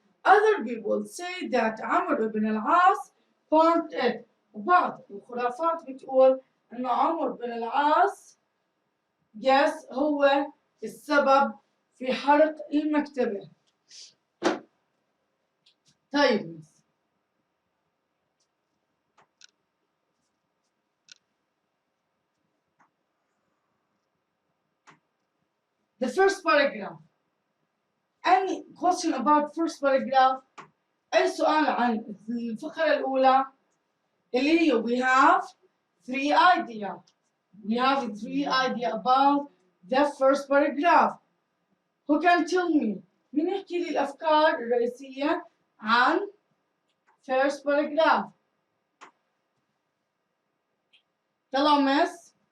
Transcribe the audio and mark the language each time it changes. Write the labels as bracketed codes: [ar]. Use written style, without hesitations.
[en] Other people say that عمرو بن العاص burned it. [ar] وبعض الخرافات بتقول إنه عمرو بن العاص yes هو السبب في حرق المكتبة. طيب [en] the first paragraph. Any question about first paragraph? [ar] أي سؤال عن الفقرة الأولى اللي هي [en] we have three ideas. We have three ideas about the first paragraph. Who can tell me؟ [ar] مين يحكي لي الأفكار الرئيسية عن [en] first paragraph؟ [ar] طلع miss.